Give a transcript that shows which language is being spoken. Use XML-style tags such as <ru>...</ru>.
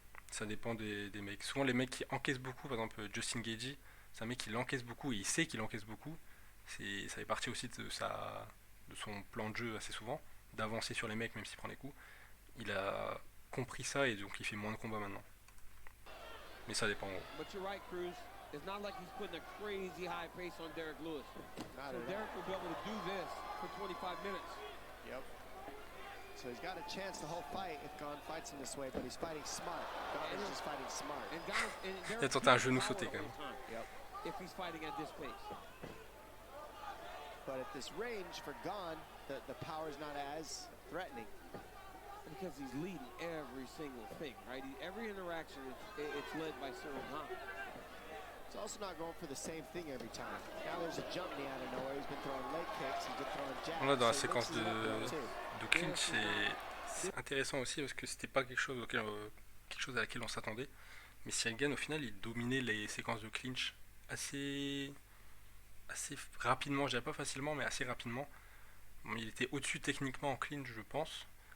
<fr>Ça dépend des mecs. Souvent, les mecs qui encaissent beaucoup, par exemple Justin Gaethje, c'est un mec qui l'encaisse beaucoup et il sait qu'il encaisse beaucoup. Ça fait partie aussi de son plan de jeu assez souvent, d'avancer sur les mecs même s'il prend des coups. Il a compris ça et donc il fait moins de combats maintenant. Mais ça dépend.</fr> <en>It's not like he's putting a crazy high pace on Derek Lewis. So Derek will be able to do this for 25 minutes. Yep. So he's got a chance the whole fight if Gane fights him this way, but he's fighting smart. Gane is just fighting smart.</en> <fr>Il a tenté un genou sauté quand même.</fr> <en>Yep. If he's fighting at this pace. But at this range for Gane, the power is not as threatening. Because he's leading every single thing, right? Every interaction, it's led by Cyril Gane. He's also not going for the same thing every time. Now there's a jump knee out of nowhere. He's been throwing leg kicks. He's been throwing jabs.</en> <fr>Là, dans la séquence de clinch, c'est intéressant aussi parce que c'était pas quelque chose à laquelle on s'attendait. Mais Cyril Gane, au final, il dominait les séquences de clinch assez rapidement. Je dirais pas facilement, mais assez rapidement. Bon, il était au-dessus techniquement en clinch, je pense.</fr>